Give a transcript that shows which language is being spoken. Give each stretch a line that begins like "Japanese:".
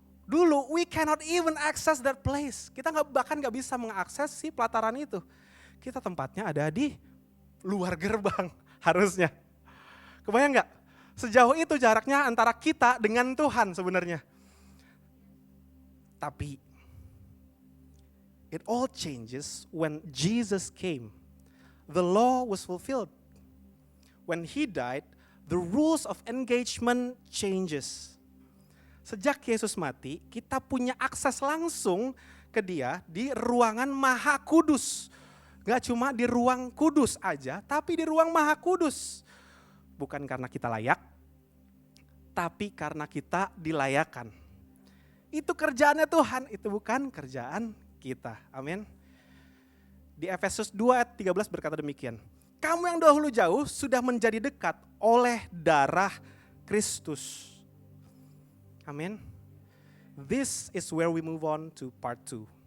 Indonesian: Dulu
English: we cannot even access that place.
Indonesian: Kita bahkan nggak bisa mengakses si pelataran itu. Kita tempatnya ada di luar gerbang harusnya. Kebayang nggak? Sejauh itu jaraknya antara kita dengan Tuhan sebenarnya. Tapi
English: it all changes when Jesus came. The law was fulfilled. When he died, the rules of engagement changes.
Indonesian: Sejak Yesus mati, kita punya akses langsung ke dia di ruangan Maha Kudus. Gak cuma di ruang kudus aja, tapi di ruang Maha Kudus. Bukan karena kita layak, tapi karena kita dilayakan. Itu kerjaannya Tuhan, itu bukan kerjaan kita. Amin. Di Efesus 2 ayat 13 berkata demikian. Kamu yang dahulu jauh sudah menjadi dekat oleh darah Kristus. Amin.
English: This is where we move on to part 2.